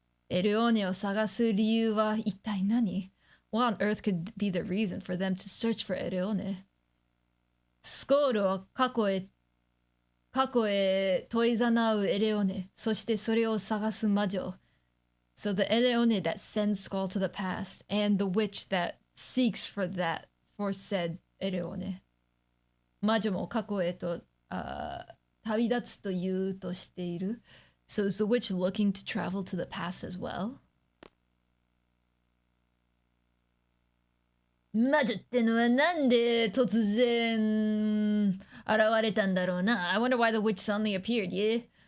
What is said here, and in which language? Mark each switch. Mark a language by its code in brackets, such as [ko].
[ja] エレオネを探す理由は一体何? [en] What on earth could be the reason for them to search for エレオネ? [ja] スコールを過去へ問いざなうエレオネ、そしてそれを探す魔女。 [en] So the Eleone that sends Skull to the past, and the witch that seeks for said Eleone. [ja] 魔女も過去へと旅立つと言うとしている。 [en] So is the witch looking to travel to the past as well? [ja] 魔女ってのはなんで突然現れたんだろうな。 [en] I wonder why the witch suddenly appeared, yeah?